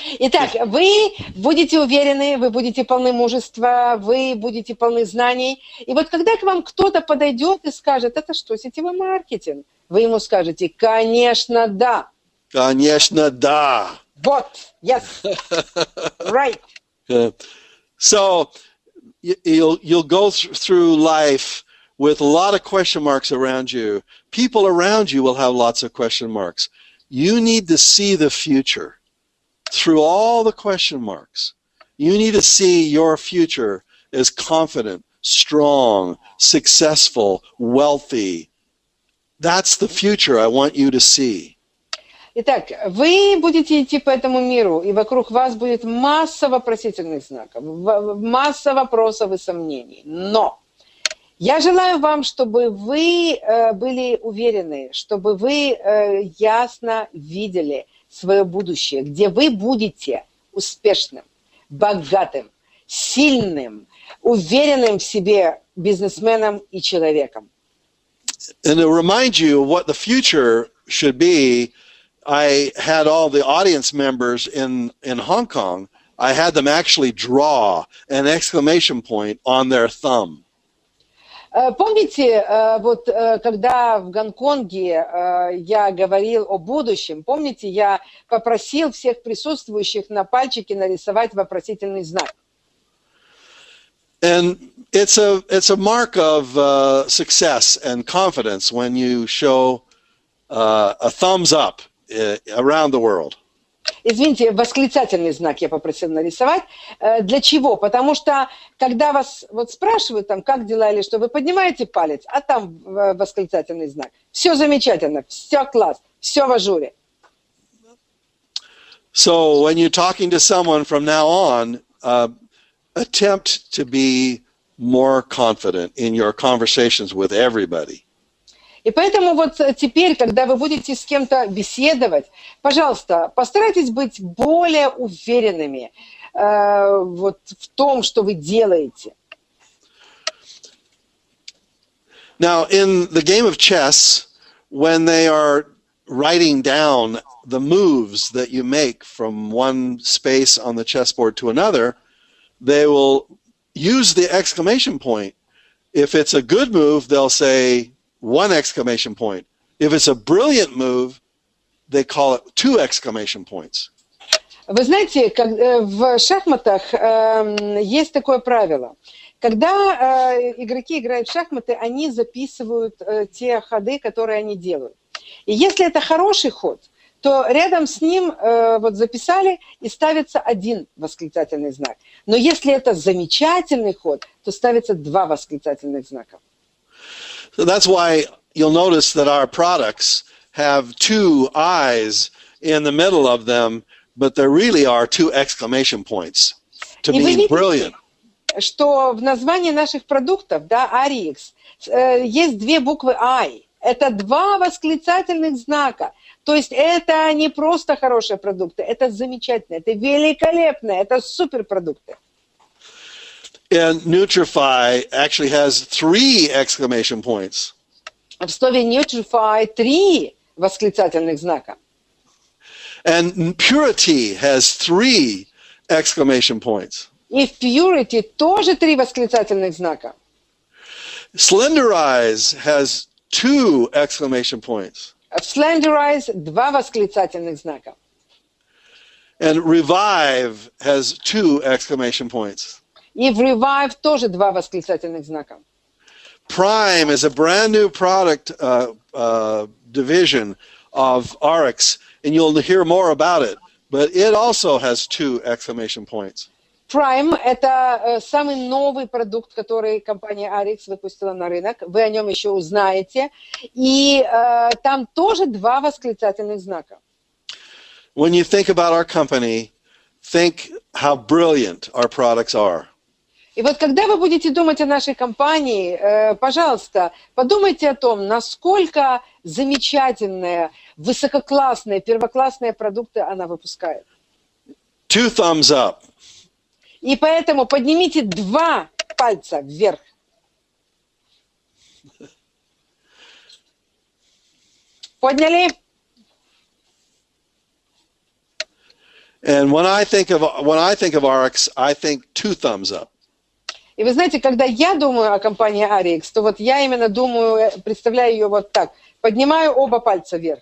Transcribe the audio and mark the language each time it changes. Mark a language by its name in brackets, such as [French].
[Russian] Итак, вы будете уверены, вы будете полны мужества, вы будете полны знаний. И вот когда к вам кто-то подойдет и скажет, это что, сетевой маркетинг? Вы ему скажете, конечно, да. Конечно, да. Вот, [English] yes, right. So you'll go through life with a lot of question marks around you. People around you will have lots of question marks. You need to see the future through all the question marks. You need to see your future as confident, strong, successful, wealthy. That's the future I want you to see. [Russian] Итак, вы будете идти по этому миру, и вокруг вас будет масса вопросительных знаков, масса вопросов и сомнений. Но я желаю вам, чтобы вы были уверены, чтобы вы ясно видели свое будущее, где вы будете успешным, богатым, сильным, уверенным в себе бизнесменом и человеком. [English] And to remind you of what the future should be, I had all the audience members in Hong Kong, I had them actually draw an exclamation point on their thumb. [Russian] Помните, вот когда в Гонконге я говорил о будущем, помните, я попросил всех присутствующих на пальчике нарисовать вопросительный знак. [English] And it's a mark of success and confidence when you show a thumbs up around the world. [Russian] Извините, восклицательный знак я попросил нарисовать. Для чего? Потому что, когда вас вот спрашивают, там, как дела или что, вы поднимаете палец, а там восклицательный знак. Все замечательно, все класс, все в ажуре. [English] So when you're talking to someone from now on, attempt to be more confident in your conversations with everybody. [Russian] И поэтому вот теперь, когда вы будете с кем-то беседовать, пожалуйста, постарайтесь быть более уверенными вот в том, что вы делаете. [English] Now, in the game of chess, when they are writing down the moves that you make from one space on the chessboard to another, they will use the exclamation point. If it's a good move, they'll say one exclamation point. If it's a brilliant move, they call it 2 exclamation points. [Russian] Вы знаете, в шахматах есть такое правило. Когда игроки играют в шахматы, они записывают те ходы, которые они делают. И если это хороший ход, то рядом с ним вот записали и ставится 1 восклицательный знак. Но если это замечательный ход, то ставится 2 восклицательных знака. [English] So that's why you'll notice that our products have 2 eyes in the middle of them, but there really are 2 exclamation points to mean brilliant. [Russian] Что в названии наших продуктов, да, RX, есть 2 буквы I. Это 2 восклицательных знака. То есть это не просто хорошие продукты, это замечательно, это великолепно, это суперпродукты. [English] And Nutrify actually has 3 exclamation points. [Russian] В слове Nutrify 3 восклицательных знака. [English] And Purity has 3 exclamation points. [Russian] И в Purity тоже 3 восклицательных знака. [English] Slenderize has 2 exclamation points. [Russian] В Slenderize 2 восклицательных знака. [English] And Revive has 2 exclamation points. [Russian] И в Revive тоже 2 восклицательных знака. [English] Prime is a brand new product division of RX, and you'll hear more about it, but it also has 2 exclamation points. [Russian] Prime – это самый новый продукт, который компания RX выпустила на рынок. Вы о нем еще узнаете. И там тоже 2 восклицательных знака. [English] When you think about our company, think how brilliant our products are. [Russian] И вот когда вы будете думать о нашей компании, пожалуйста, подумайте о том, насколько замечательные, высококлассные, первоклассные продукты она выпускает. [English] 2 thumbs up. [Russian] И поэтому поднимите 2 пальца вверх. Подняли? [English] And when I think of RX, I think 2 thumbs up. [Russian] И вы знаете, когда я думаю о компании RX, то вот я именно думаю, представляю ее вот так. Поднимаю оба пальца вверх.